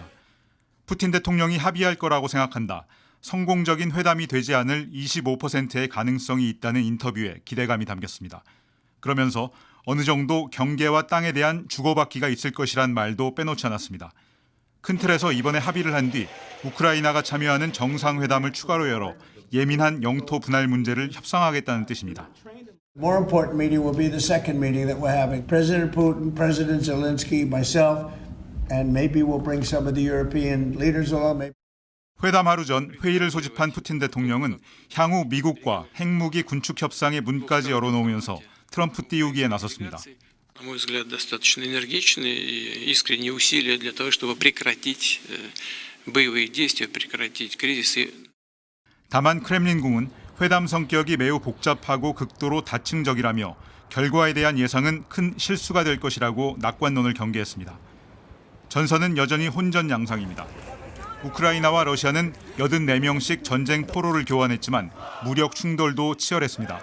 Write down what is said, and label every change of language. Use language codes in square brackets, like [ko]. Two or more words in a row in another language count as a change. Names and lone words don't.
[ko] 푸틴 대통령이 합의할 거라고 생각한다. 성공적인 회담이 되지 않을 25%의 가능성이 있다는 인터뷰에 기대감이 담겼습니다. 그러면서 어느 정도 경계와 땅에 대한 주고받기가 있을 것이란 말도 빼놓지 않았습니다. 큰 틀에서 이번에 합의를 한 뒤 우크라이나가 참여하는 정상회담을 추가로 열어 예민한 영토 분할 문제를 협상하겠다는 뜻입니다. [en] More important meeting will be the second meeting that we're having. President Putin, President Zelensky, myself, and maybe we'll bring some of the European leaders along. [ko] 회담 하루 전 회의를 소집한 푸틴 대통령은 향후 미국과 핵무기 군축 협상의 문까지 열어놓으면서 트럼프 띄우기에 나섰습니다. [ru] На мой взгляд, достаточно энергичные и искренние усилия для того, чтобы прекратить боевые действия, прекратить кризисы. [ko] 다만 크렘린궁은 회담 성격이 매우 복잡하고 극도로 다층적이라며 결과에 대한 예상은 큰 실수가 될 것이라고 낙관론을 경계했습니다. 전선은 여전히 혼전 양상입니다. 우크라이나와 러시아는 84명씩 전쟁 포로를 교환했지만 무력 충돌도 치열했습니다.